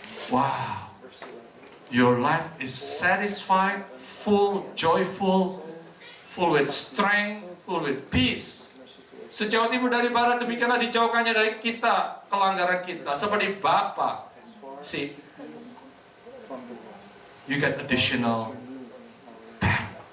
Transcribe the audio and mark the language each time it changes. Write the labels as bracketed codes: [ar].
[en] Wow, your life is satisfied, full, joyful, full with strength, full with peace. [id] Sejauh timur dari barat, demikianlah dijauhkannya dari kita kelanggaran kita. Seperti Bapa. [en] See, you get additional back.